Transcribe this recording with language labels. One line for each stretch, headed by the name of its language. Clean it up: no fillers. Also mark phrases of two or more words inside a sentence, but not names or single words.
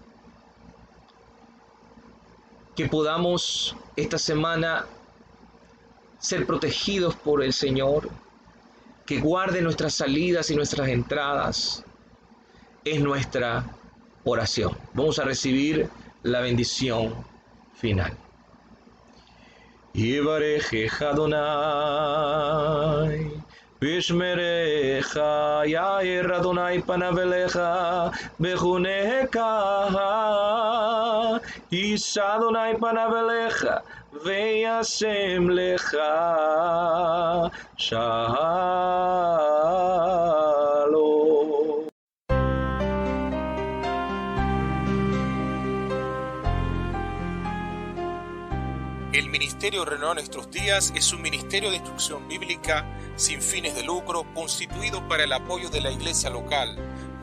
Spanish: Que podamos esta semana ser protegidos por el Señor. Que guarde nuestras salidas y nuestras entradas. Es nuestra oración. Vamos a recibir la bendición final.
Hebrew: יברכך אדוני, וישמרך, יאר אדוני פניו אליך, ויחנך, ישא אדוני פניו אליך, וישם לך, שלום.
Spanish: El Ministerio Renueva Nuestros Días es un ministerio de instrucción bíblica sin fines de lucro constituido para el apoyo de la iglesia local.